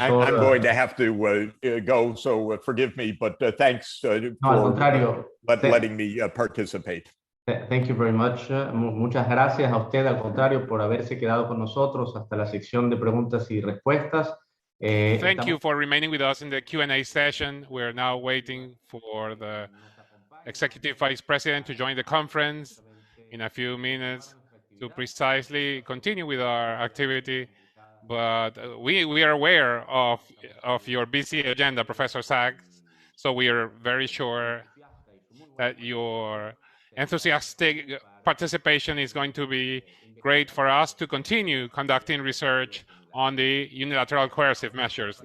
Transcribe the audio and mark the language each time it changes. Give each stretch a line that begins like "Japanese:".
English: I'm going to have to go, so forgive me, but thanks for letting me participate. Thank you very much.
Spanish: Muchas gracias a usted, al contrario, por haberse quedado con nosotros hasta la sección de preguntas y respuestas.
English: Thank you for remaining with us in the Q&A session. We're now waiting for the Executive Vice President to join the conference in a few minutes to precisely continue with our activity. But we are aware of your busy agenda, Professor Sachs, so we are very sure that your enthusiastic participation is going to be great for us to continue conducting research on the unilateral coercive measures.